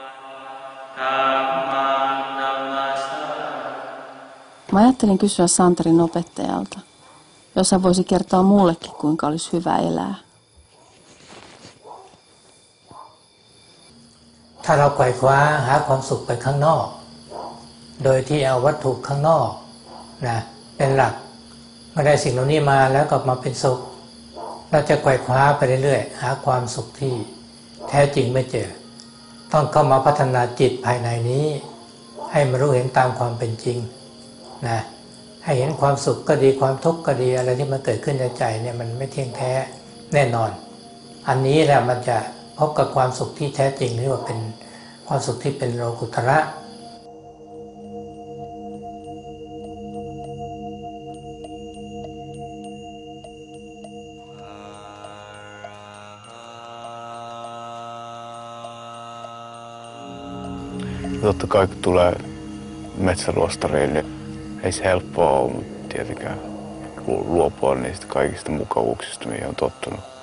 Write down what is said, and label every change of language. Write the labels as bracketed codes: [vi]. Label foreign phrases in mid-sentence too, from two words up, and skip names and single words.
[fi] Mä ajattelin kysyä Santerin opettajalta, jos hän voisi kertoa mullekin, kuinka olisi hyvä elää. [th] ถ้าเราไขว่คว้าหาความสุขไปข้างนอกโดยที่เอาวัตถุข้างนอกนะเป็นหลักเมื่อได้สิ่งเห ล่านี้มาแล้วก็มาเป็นสุขเราจะไขว่คว้าไปเรื่อยๆหาความสุขที่แท้จริงไม่เจอต้องเข้ามาพัฒนาจิตภายในนี้ให้มารู้เห็นตามความเป็นจริงนะให้เห็นความสุขก็ดีความทุกข์ก็ดีอะไรที่มันเกิดขึ้นในใจเนี่ยมันไม่เที่ยงแท้แน่นอนอันนี้แหละมันจะพบกับความสุขที่แท้จริงที่ว่าเป็นความสุขที่เป็นโลกุตระ [fi] Totta kai kun tulee metsäluostariin, niin ei se helppoa ole, mutta tietenkään luopua niistä kaikista mukavuuksista, mihin on tottunut.